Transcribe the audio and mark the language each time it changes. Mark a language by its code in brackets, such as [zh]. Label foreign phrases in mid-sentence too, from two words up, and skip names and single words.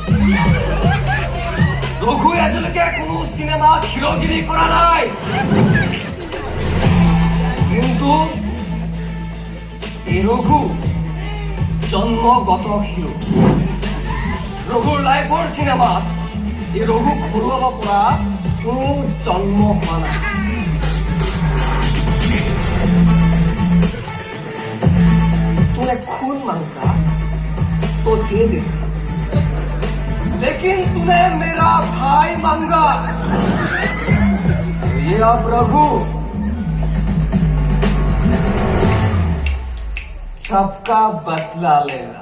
[as] ৰঘুৱে আজিলৈকে কোনো চিনেমাত হিৰোগিৰি কৰা নাই, কিন্তু এই ৰঘু জন্মগত হিৰো। ৰঘুৰ লাইফৰ চিনেমাত এই ৰঘুক হৰুৱাব পৰা কোনো জন্ম হোৱা নাই। [hi] तूने खून मांगा तो दे देगा, लेकिन तूने मेरा भाई मांगा तो ये अब रघु सबका बदला लेगा।